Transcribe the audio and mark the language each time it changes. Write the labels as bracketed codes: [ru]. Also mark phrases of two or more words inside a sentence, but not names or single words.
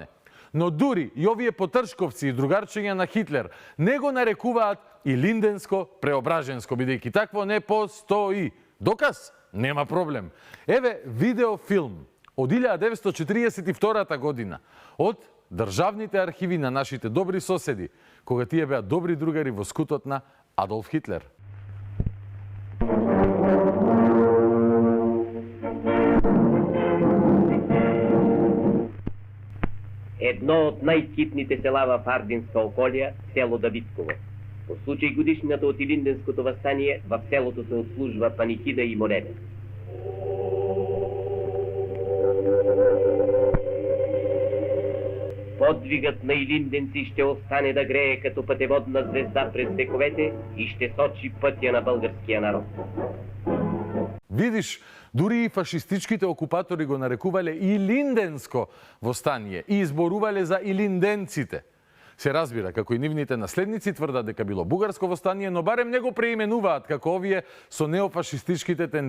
[mk] Но дури и овие потршковци и другарчиња на Хитлер не го нарекуваат Илинденско-Преображенско, бидејќи такво не постои. Доказ? Нема проблем. Еве видеофилм од 1942 година од државните архиви на нашите добри соседи, кога тие беа добри другари во скутот на Адолф Хитлер. [bg] Едно от най-скитните села в Ардинска околия, село Давидково. По случай годишнината от Илинденското въстание, в селото се отслужва панихида и молебен. Подвигът на илинденци ще остане да грее като пътеводна звезда през вековете и ще сочи пътя на българския народ. [mk] Видиш, дури и фашистичките окупатори го нарекувале Илинденско востание и изборувале за илинденците. Се разбира, како и нивните наследници тврдат дека било бугарско востание, но барем не го преименуваат како овие со неофашистичките тенденции денес.